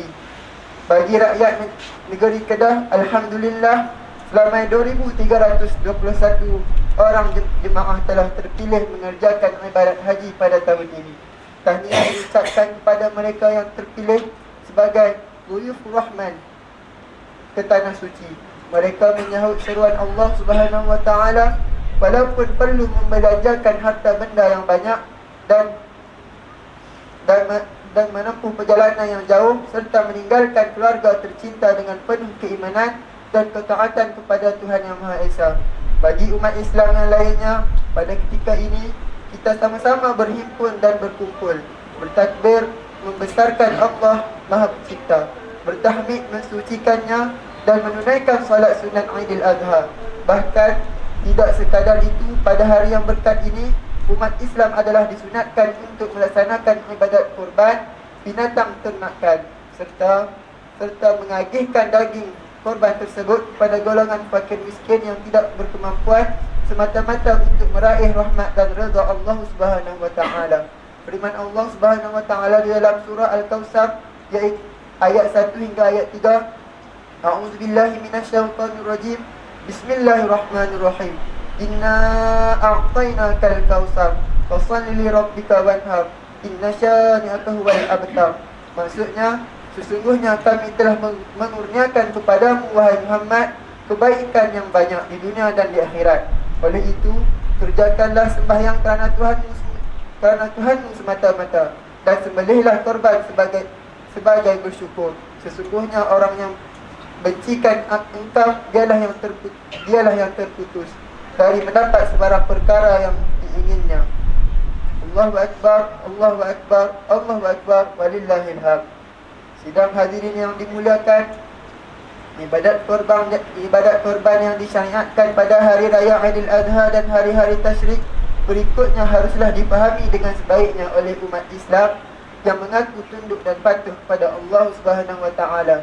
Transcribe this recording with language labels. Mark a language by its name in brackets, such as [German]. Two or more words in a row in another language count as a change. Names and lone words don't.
[Malay] Bagi rakyat negeri Kedah, alhamdulillah, selama 2,321 orang jemaah telah terpilih mengerjakan ibadat haji pada tahun ini. Tahniah diucapkan kepada mereka yang terpilih sebagai [Arabic] ضيوف الرحمن [Malay] ke tanah suci. Mereka menyahut seruan Allah [Arabic] سبحانه وتعالى [Malay] walaupun perlu membelanjakan harta benda yang banyak dan menempuh perjalanan yang jauh serta meninggalkan keluarga tercinta dengan penuh keimanan dan ketaatan kepada Tuhan Yang Maha Esa. Bagi umat Islam yang lainnya, pada ketika ini kita sama-sama berhimpun dan berkumpul, bertakbir, membesarkan Allah Maha Pencipta, bertahmid, mensucikannya dan menunaikan solat sunat Aidil Adha. Bahkan tidak sekadar itu, pada hari yang berkat ini umat Islam adalah disunatkan untuk melaksanakan ibadat kurban binatang ternakan serta mengagihkan daging korban tersebut kepada golongan fakir miskin yang tidak berkemampuan semata-mata untuk meraih rahmat dan redha Allah [Arabic] سبحانه وتعالى. [Malay] Firman Allah [Arabic] سبحانه وتعالى [Malay] di dalam surah Al-Kautsar, iaitu ayat 1 hingga ayat 3. [Arabic] أعوذ بالله من الشيطان الرجيم. بسم الله الرحمن الرحيم. إنا أعطيناك الكوثر فصل لربك وانحر إن شانئك هو الأبتر. [Malay] Maksudnya, sesungguhnya kami telah mengurniakan kepadamu wahai Muhammad kebaikan yang banyak di dunia dan di akhirat. Oleh itu, kerjakanlah sembahyang kerana Tuhanmu semata-mata dan sembelihlah korban sebagai bersyukur. Sesungguhnya orang yang bencikan engkau dialah yang terputus dari mendapat sebarang perkara yang diinginnya. [Arabic] الله أكبر، الله أكبر، الله أكبر، ولله الحمد. [Malay] Sidang hadirin yang dimuliakan, ibadat korban yang disyariatkan pada hari raya Aidil Adha dan hari-hari tasyrik berikutnya haruslah dipahami dengan sebaiknya oleh umat Islam yang mengaku tunduk dan patuh kepada Allah [Arabic] سبحانه وتعالى.